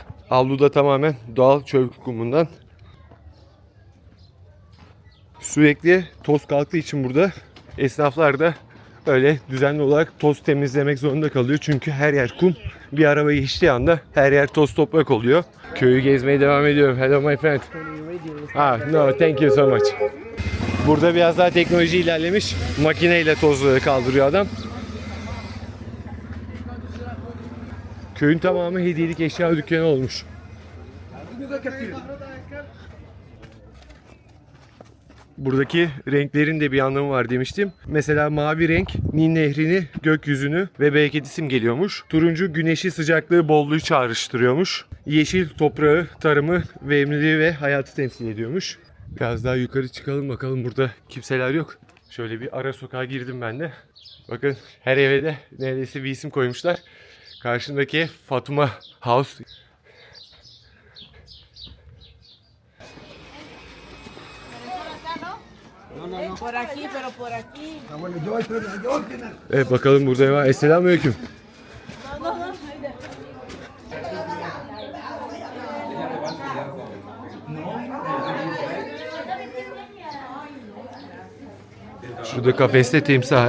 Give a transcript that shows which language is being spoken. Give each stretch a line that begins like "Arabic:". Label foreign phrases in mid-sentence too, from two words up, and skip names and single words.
Turkish: Avluda tamamen doğal çöl kumundan. Sürekli toz kalktığı için burada esnaflar da öyle düzenli olarak toz temizlemek zorunda kalıyor. Çünkü her yer kum. Bir araba geçtiği anda her yer toz toprak oluyor. Köyü gezmeye devam ediyorum.
English: Hello my friend. No, thank you so much.
Turkish: Burada biraz daha teknoloji ilerlemiş. Makineyle tozları kaldırıyor adam. Köyün tamamı hediyelik eşya dükkanı olmuş. Buradaki renklerin de bir anlamı var demiştim. Mesela mavi renk Nil Nehri'ni, gökyüzünü ve bereketi simgeliyormuş. Turuncu güneşi, sıcaklığı, bolluğu çağrıştırıyormuş. Yeşil toprağı, tarımı, verimliliği ve hayatı temsil ediyormuş. Biraz daha yukarı çıkalım bakalım, burada kimseler yok. Şöyle bir ara sokağa girdim ben de. Bakın her eve de neredeyse bir isim koymuşlar. Karşındaki ev Fatuma House.
Spanish: Por aquí, pero por aquí.
Turkish: Evet bakalım burada ne var. Selamünaleyküm. Şurada kafeste timsah.